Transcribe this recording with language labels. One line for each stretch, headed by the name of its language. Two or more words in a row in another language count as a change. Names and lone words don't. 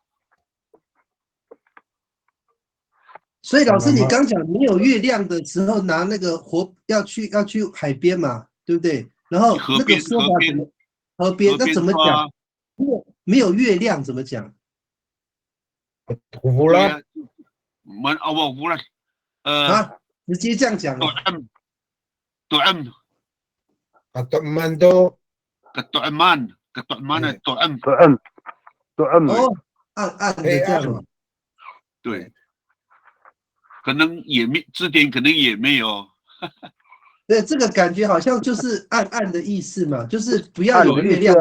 Chinese: 所以老师，你刚讲没有月亮的时候，拿那个火要去海边嘛，对不对？然后那个说法怎么？河边那怎么讲？没有月亮怎么讲？乌拉，乌拉，直接这样讲了。 Tu'am. Katu'man to. Katu'man 的 tu'am。哦，暗的这样。对。可能字典可能也没有。对，这个感觉好像就是暗暗的意思嘛，就是不要有月亮。